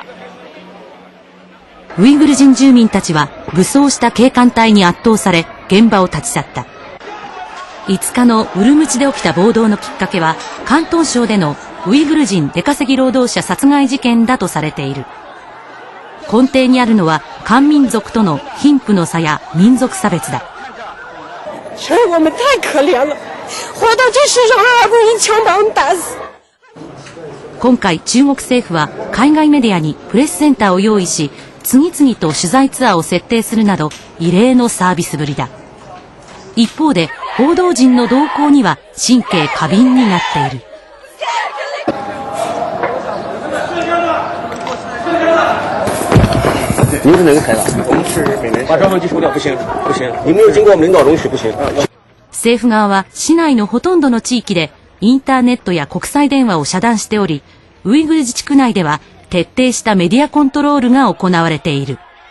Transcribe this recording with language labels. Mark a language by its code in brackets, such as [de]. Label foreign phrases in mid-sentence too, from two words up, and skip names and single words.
[ja] ウイグル人住民たちは武装した警官隊に圧倒され、現場を立ち去った。5日のウルムチで起きた暴動のきっかけは、広東省でのウイグル人出稼ぎ労働者殺害事件だとされている。根底にあるのは漢民族との貧富の差や民族差別だ。 [zh] 我们太可怜了，活到这世上还不一枪把我们打死。 [ja] 今回中国政府は海外メディアにプレスセンターを用意し、次々と取材ツアーを設定するなど異例のサービスぶりだ。一方で報道陣の動向には神経過敏になっている。 [zh] 你是哪个台的？我们是北南。把照相机收掉，不行，不行，你没有经过我们领导容许，不行。 [ja] 政府側は市内のほとんどの地域でインターネットや国際電話を遮断しており、ウイグル自治区内では徹底したメディアコントロールが行われている。